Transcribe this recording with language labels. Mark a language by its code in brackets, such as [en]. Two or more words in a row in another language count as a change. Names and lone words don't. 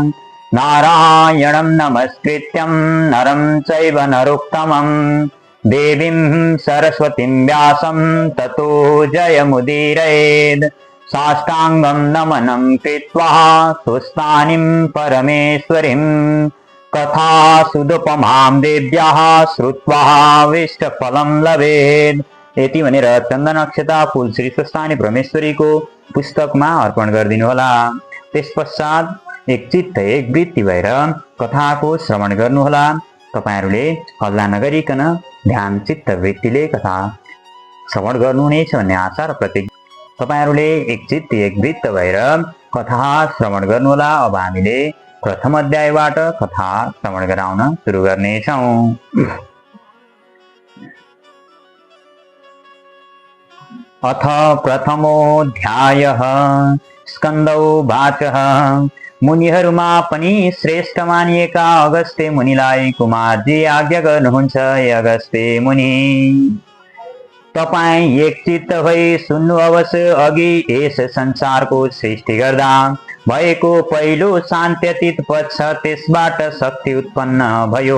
[sa] नारायणं नमस्कृत्यं नरं चैव नरोत्तमं देवीं सरस्वतीं व्यासं ततो जयमुदीरयेत्। साष्टाङ्गं नमनं कृत्वा स्वस्थानीं परमेश्वरीं कथासुदुपमां देव्याः श्रुत्वा विष्टफलं लभेत्। [ne] यति भनेर चन्दन अक्षता फूल श्री स्वस्थानी परमेश्वरीको पुस्तकमा अर्पण गरिदिनुहोला। त्यसपश्चात एकचित्त एक वृत्ति भएर कथाको श्रवण गर्नुहोला। तपाईहरुले हल्ला नगरिकन ध्यान चित्त वृत्तिले कथा श्रवण गर्नुहुनेछ भन्ने आशा र प्रतिज्ञा। तपाईहरुले एकचित्त एक वृत्त भएर कथा श्रवण गर्नुहोला। अब हामीले प्रथम अध्यायबाट कथा श्रवण गराउन सुरु गर्नेछौं। [sa] अथ प्रथमोऽध्यायः स्कन्दौ वाचः। [ne] मुनिहरूमा पनि श्रेष्ठ मानिएका अगस्त्य मुनिलाई कुमारजी आज्ञा गर्नुहुन्छ। हे अगस्त्य मुनि, तपाईं एकचित्त भई सुन्नु अवश्य। अघि यस संसारको सृष्टि गर्दा भएको पहिलो शान्त्यतीत पक्ष, त्यसबाट शक्ति उत्पन्न भयो।